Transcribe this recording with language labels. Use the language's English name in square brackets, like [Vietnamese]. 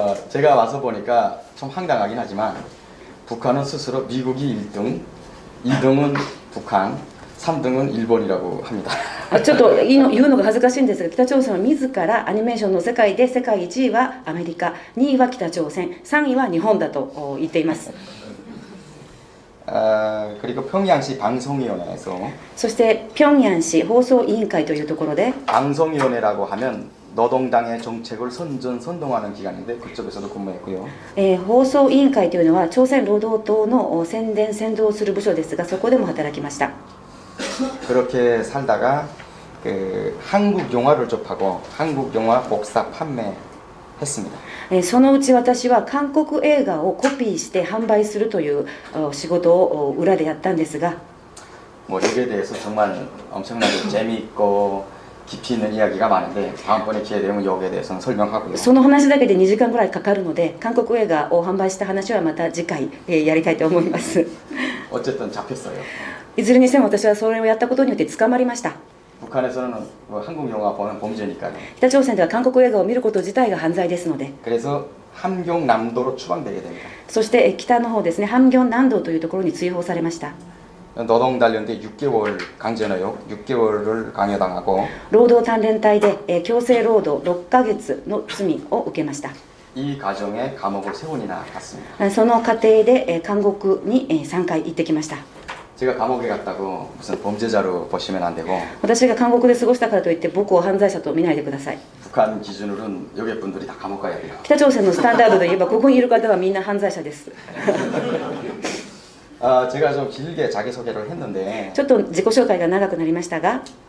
[Korean] 제가 와서 보니까 좀 황당하긴 하지만 북한은 스스로 미국이 1등, 2등은 북한, 3등은 일본이라고 합니다. [Japanese] ちょっと言うのが恥ずかしいんですが、北朝鮮は自らアニメーションの世界で世界1位はアメリカ、2位は北朝鮮、3位は日本だと言っています。 [Korean] 그리고 평양시 방송위원회에서 [Japanese] そして平壌市放送委員会というところで [Korean] 방송위원회라고 하면 노동당의 정책을 선동하는 기관인데 그쪽에서도 근무했고요. [Japanese] 放送委員会というのは朝鮮労働党の宣伝先導する部署ですが、そこでも働きました。 [Korean] 그렇게 살다가 그 한국 영화를 접하고 한국 영화 복사 판매했습니다. [Japanese] そのうち私は韓国映画をコピーして販売するという仕事を裏でやったんですが、 [Korean] 뭐 여기에 대해서 정말 엄청나게 재미있고 깊이 있는 이야기가 많은데 다음번에 기회 되면 여기에 대해서는 설명하고요. [Japanese] その話だけで2時間ぐらいかかるので、韓国映画を販売した話はまた次回やりたいと思います。 [Korean] 어쨌든 잡혔어요. [Japanese] いずれにしても私はそれをやったことによって捕まりました。 [Korean] 북한에서는 뭐 한국 영화 보는 범죄니까요. [Japanese] 北朝鮮では韓国映画を見ること自体が犯罪ですので、 [Korean] 그래서 함경남도로 추방되게 됩니다. [Japanese] そして北の方ですね、ハムギョン南道というところに追放されました。 [Korean] 노동 단련대 6개월 강제노역 6개월을 강요당하고 [Japanese] 労働鍛錬隊で強制労働6ヶ月の罪を受けました。 [Korean] 이 과정에 감옥을 3번이나 갔습니다. [Japanese] その過程で監獄に3回行ってきました。 [Korean] 제가 감옥에 갔다고 무슨 범죄자로 보시면 안 되고 [Japanese] 私が監獄で過ごしたからといって僕を犯罪者と見ないでください。 [Korean] 북한 기준으로는 여기 분들이 다 감옥 가야 돼요. [Japanese] 北朝鮮のスタンダードで言えばここにいる方はみんな犯罪者です。 [Korean] 제가 좀 길게 자기소개를 했는데 [Japanese] ちょっと自己紹介が長くなりましたが、